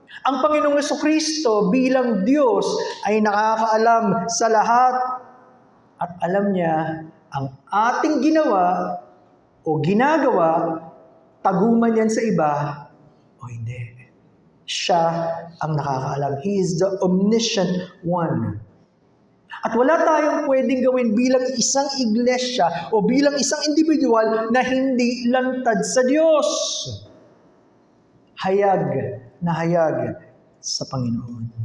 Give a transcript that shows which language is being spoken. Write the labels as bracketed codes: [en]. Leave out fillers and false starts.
[tl] Ang Panginoong Hesukristo bilang Diyos ay nakakaalam sa lahat at alam niya ang ating ginawa o ginagawa, taguman yan sa iba o hindi. Siya ang nakakaalam. [en] He is the omniscient one. [tl] At wala tayong pwedeng gawin bilang isang iglesia o bilang isang individual na hindi lantad sa Diyos. Hayag na hayag sa Panginoon.